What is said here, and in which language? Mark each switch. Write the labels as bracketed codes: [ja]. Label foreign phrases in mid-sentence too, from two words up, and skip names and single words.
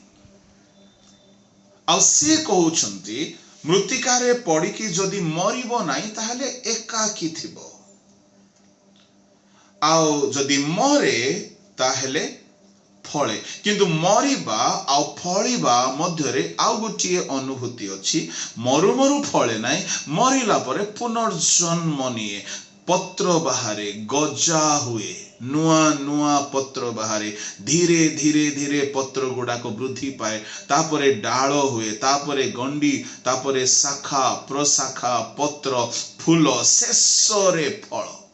[or] ଆ ସେ କହଉଛନ୍ତି ମୃତ୍ତିକାରେ ପଡ଼ିକି ଯଦି ମରିବ ନାହିଁ ତାହାଲେ ଏକାକୀ ଥିବ, ଆ ଯଦି ମରେ ତାହାଲେ ଫଳେ କିନ୍ତୁ ମରିବା ଆଉ ଫଳିବା ମଧ୍ୟରେ ଆଉ ଗୋଟେ ଅନୁଭୂତି ଅଛି ମରୁ ମରୁ ଫଳେ ନାହିଁ ମରିଲା ପରେ ପୁନର୍ଜନ୍ମ ନିଏ ପତ୍ର ବାହାରେ ଗଜା ହୁଏ ନୂଆ ନୂଆ ପତ୍ର ବାହାରେ ଧୀରେ ଧୀରେ ଧୀରେ ପତ୍ର ଗୁଡ଼ାକ ବୃଦ୍ଧି ପାଏ ତାପରେ ଡାଳ ହୁଏ ତାପରେ ଗଣ୍ଡି ତାପରେ ଶାଖା ପ୍ରଶାଖା ପତ୍ର ଫୁଲ ଶେଷ ରେ ଫଳ